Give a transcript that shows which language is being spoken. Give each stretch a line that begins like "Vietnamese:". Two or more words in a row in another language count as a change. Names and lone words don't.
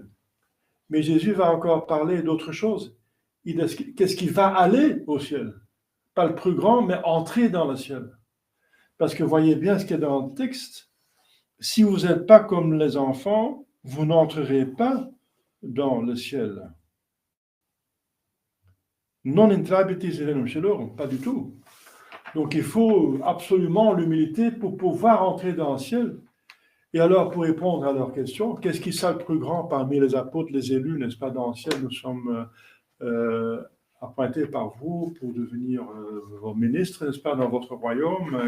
French: Mais Jésus va encore parler d'autre chose. Il dit, qu'est-ce qui va aller au ciel? Pas le plus grand, mais entrer dans le ciel. Parce que voyez bien ce qu'il y a dans le texte. Si vous n'êtes pas comme les enfants, vous n'entrerez pas dans le ciel.
Latin: Non intrabitis elenum celorum,
French: pas du tout. Donc il faut absolument l'humilité pour pouvoir entrer dans le ciel. Et alors, pour répondre à leur question, qu'est-ce qui sera le plus grand parmi les apôtres, les élus, n'est-ce pas, dans le ciel? Nous sommes appointés par vous pour devenir vos ministres, n'est-ce pas, dans votre royaume.